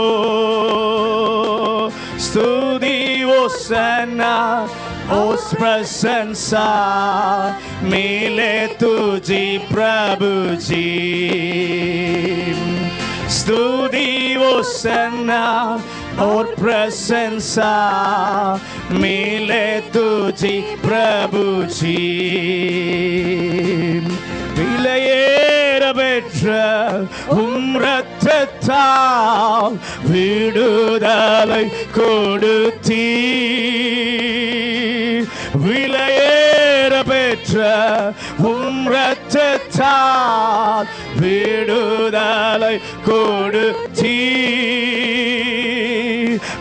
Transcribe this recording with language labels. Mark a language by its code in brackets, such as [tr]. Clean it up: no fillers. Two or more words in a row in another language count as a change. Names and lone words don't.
[hi] स्तुति ओसना उस प्रशंसा मिले तुझी प्रभु जी. स्तुति ओसना और प्रशंसा मिले तुझी प्रभु जी. [ta] விலையேற பெற்ற உம் இரத்தத்தால் விடுதலை கொடுத்தீர். விலையேற பெற்ற உம் இரத்தத்தால் விடுதலை கொடுத்தீர்.